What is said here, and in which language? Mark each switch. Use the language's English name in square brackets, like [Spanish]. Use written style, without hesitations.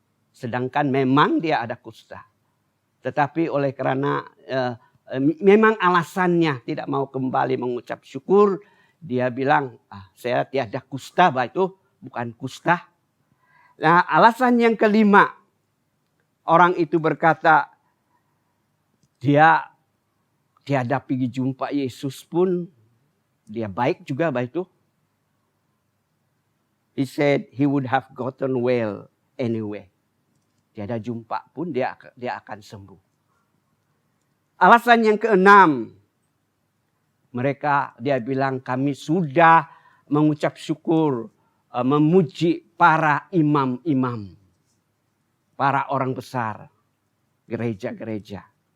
[Indonesian] Sedangkan memang dia ada kusta. Tetapi oleh karena memang alasannya tidak mau kembali mengucap syukur, dia bilang, saya tiada kusta, itu bukan kusta. Nah, alasan yang kelima, orang itu berkata, dia Dia pergi jumpa Yesus pun dia baik juga baik itu. [English] He said he would have gotten well anyway. [Indonesian] Tiada jumpa pun dia akan sembuh. Alasan yang keenam, dia bilang kami sudah mengucap syukur, memuji para imam-imam, para orang besar, gereja-gereja.